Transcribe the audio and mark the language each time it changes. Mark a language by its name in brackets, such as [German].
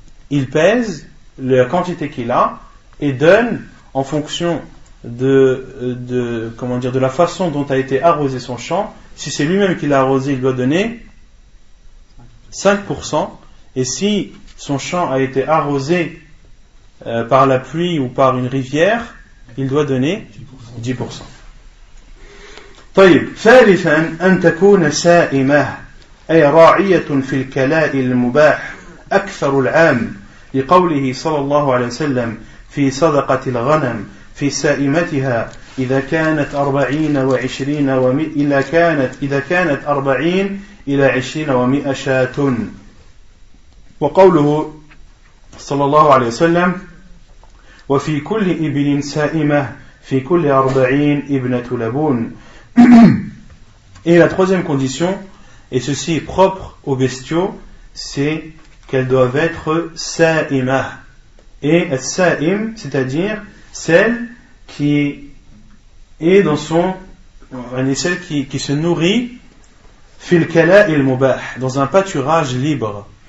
[French] Il pèse la quantité qu'il a et donne en fonction de la façon dont a été arrosé son champ. Si c'est lui-même qui l'a arrosé, il doit donner 5%, et si son champ a été arrosé par la pluie ou par une rivière, il doit donner 10%. [Arabic] طيب ثالثا أن تكون سائمة أي راعية في الكلاء المباح أكثر العام لقوله صلى الله عليه وسلم في صدقة الغنم في سائمتها إذا كانت 40 و20 إذا كانت 40 إلى 20 و100 شاة. وقوله صلى الله عليه وسلم وفي كل إبل سائمة في كل 40 ابنة لبون. [French] Et la troisième condition, et ceci est propre aux bestiaux, c'est qu'elles doivent être sa'imah. Et sa'im, c'est-à-dire celle qui est dans son, celle qui se nourrit [Arabic] fil kala il mubah, [French] dans un pâturage libre.